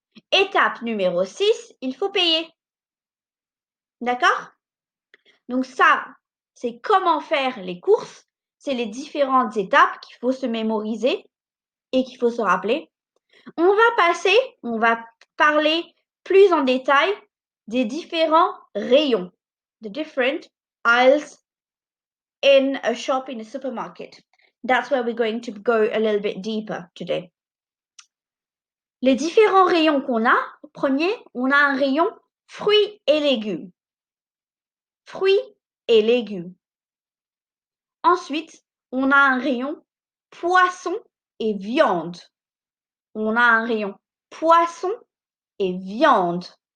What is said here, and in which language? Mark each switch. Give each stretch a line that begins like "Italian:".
French: Étape numéro 6, il faut payer. D'accord? Donc ça, c'est comment faire les courses. C'est les différentes étapes qu'il faut se mémoriser et qu'il faut se rappeler. On va parler plus en détail des différents rayons.
English: The different aisles in a shop, in a supermarket. That's where we're going to go a little bit deeper today.
French: Les différents rayons qu'on a, premier, on a un rayon fruits et légumes. Fruits et légumes. Ensuite, on a un rayon poisson et viande. On a un rayon poisson et viande.